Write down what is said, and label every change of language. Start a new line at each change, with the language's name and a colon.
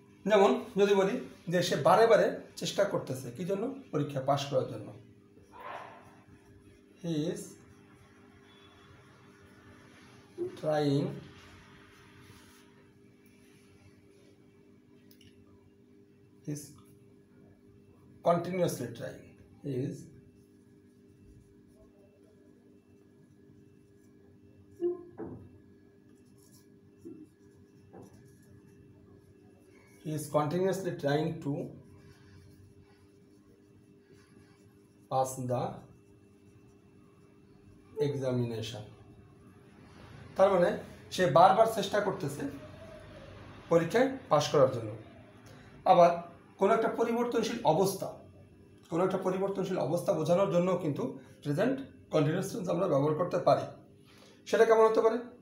Bangla: যেমন যদি বলি যে সে বারে বারে চেষ্টা করতেছে কি জন্য? পরীক্ষা পাশ করার জন্য।
English: He is trying he is continuously trying. He is He is continuously trying to pass the examination.
Bangla: তার মানে সে বারবার চেষ্টা করতেছে পরীক্ষায় পাশ করার জন্য। আবার কোনো একটা পরিবর্তনশীল অবস্থা বোঝানোর জন্য কিন্তু প্রেজেন্ট কন্টিনিউয়াস টেন্স আমরা ব্যবহার করতে পারি। সেটা কেমন হতে পারে?